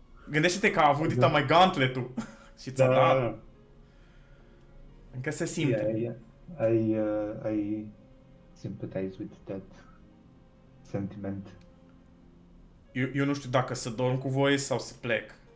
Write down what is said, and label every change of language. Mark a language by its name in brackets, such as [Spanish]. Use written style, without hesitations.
[Romanian] Gândește-te că a avut dita mai gauntlet-ul și ți-a dat. Încă se simte. Yeah. [English] I sympathize with that sentiment. [Romanian] Eu nu știu dacă să dorm cu voi sau să plec.